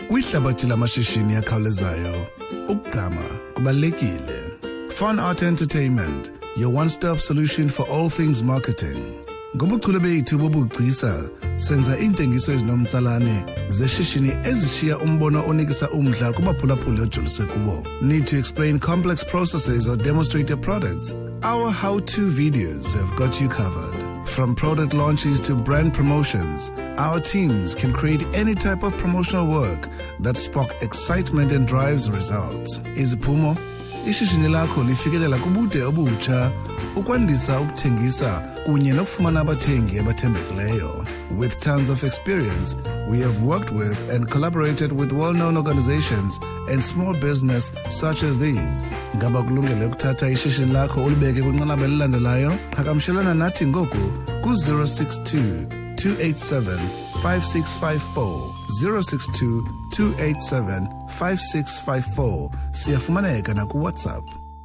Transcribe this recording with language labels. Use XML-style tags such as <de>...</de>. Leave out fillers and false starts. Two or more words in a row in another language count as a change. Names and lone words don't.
<xh>Kwihlabathi lamashishini akhawulezayo, ukugqama kubalulekile.</xh> <en>Fun Art Entertainment, your one-stop solution for all things marketing.</en> <xh>Ngobuchule bethu bobugcisa, senza intengiso ezinomtsalane zeshishini ezishiya umbono onikisa umdla kubaphulaphuli ojolise kubo.</xh> <en>Need to explain complex processes or demonstrate your products? Our how-to videos have got you covered. From product launches to brand promotions, our teams can create any type of promotional work that sparks excitement and drives results.</en> <xh>Iziphumo, ishishini lakho lifikelela kubude obutsha, ukwandisa ukuthengisa kunye nokufumana abathengi abathembekileyo.</xh> <en>With tons of experience, we have worked with and collaborated with well-known organizations and small business such as these.</en> <xh>Ngaba kulungele ukuthatha ishishini lakho ulibeke kwinqanaba elilandelayo? Qhagamshelana nathi ngoku ku-062 287 5654 062 287 5654. Siyafumaneka na ku WhatsApp</xh>